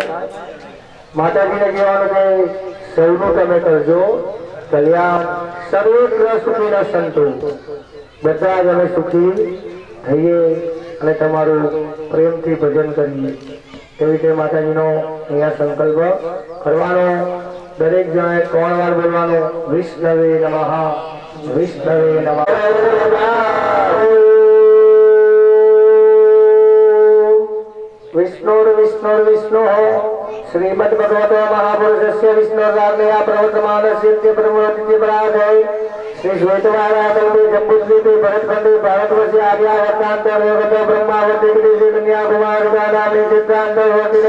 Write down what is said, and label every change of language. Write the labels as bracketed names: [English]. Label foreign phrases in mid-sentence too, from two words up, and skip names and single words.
[Gujarati] માતાજીને કહેવાનું કે સૌનું તમે કરજો કલ્યાણ, [Sanskrit] સર્વત્ર સુખી ન સંતો, [Gujarati] બધા જ અમે સુખી થઈએ અને તમારું પ્રેમથી ભજન કરીએ। એવી રીતે માતાજીનો અહીંયા સંકલ્પ કરવાનો। દરેક જણે 3 વાર બોલવાનો, [Sanskrit] વિષ્ણવે નમઃ, વિષ્ણવે નમઃ। विष्णुर्विष्णुर्विष्णु श्रीमद्भगवतो महापुरुषस्य विष्णुर्नाम्नया प्रवर्तमानस्य प्रमुखतिथिपराधे श्री श्वेतवाराकल्पे जम्बूद्वीपे भरतखण्डे भारतवर्षे आर्यावर्तान्तर्गतो ब्रह्मावर्ते विदेशे कन्याकुमारिकानाम्नि चित्रान्तर्वर्तिने